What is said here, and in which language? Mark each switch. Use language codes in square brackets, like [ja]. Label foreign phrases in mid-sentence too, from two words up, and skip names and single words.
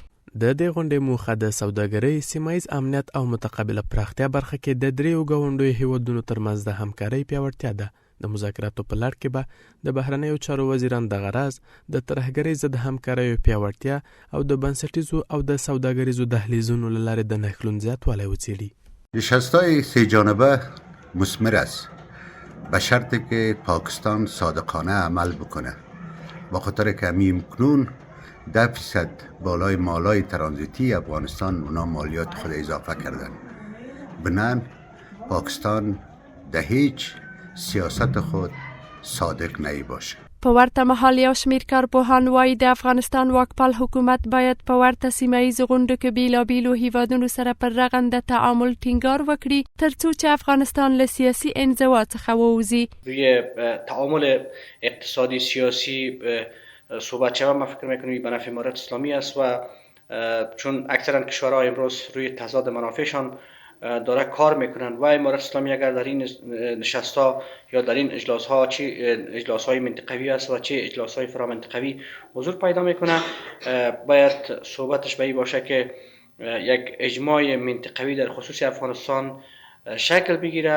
[ps] د دې غونډې موخه د سوداګرۍ، سیمه ییز امنیت او متقابله پراختیا برخه کې د دریو ګاونډیو هیوادونو ترمنځ د همکارۍ پیاوړتیا ده. د مذاکراتو په لړ کې به د بهرنیو چارو وزیران دغه راز د ترهګرۍ ضد همکاریو پیاوړتیا او د بنسټیزو او د سوداګریزو دهلیزونو له لارې د نښلون زیاتوالی وڅېړي. [fa] نشست‌های سه جانبه مثمر است به شرطی که پاکستان صادقانه عمل بکنه، با خاطر که همکنون 10% بالای مالای ترانزیتی افغانستان اونا مالیات خود اضافه کردن. بنان پاکستان در هیچ سیاست خود صادق نمی باشه. [ps] په ورته مهال یو شمېر کارپوهان وایي د افغانستان واکپال حکومت باید په ورته سیمه ییزو غونډو کې بېلابېلو هیوادونو سره پر رغنده تعامل ټینګار وکړي تر څو چې افغانستان له سیاسي انزوا څخه ووځي. [fa] روی تعامل اقتصادی سیاسی صحبت شود، من فکر میکنم به نفع امارات اسلامی است و چون اکثرا کشورها امروز روی تضاد منافعشان داره کار میکنن و امارات اسلامی اگر در این نشست ها یا در این اجلاس ها چه اجلاس های منطقوی است و چه اجلاس های فرامنطقوی حضور پیدا میکنه، باید صحبتش به این باشه که یک اجماع منطقوی در خصوص افغانستان شکل بگیره.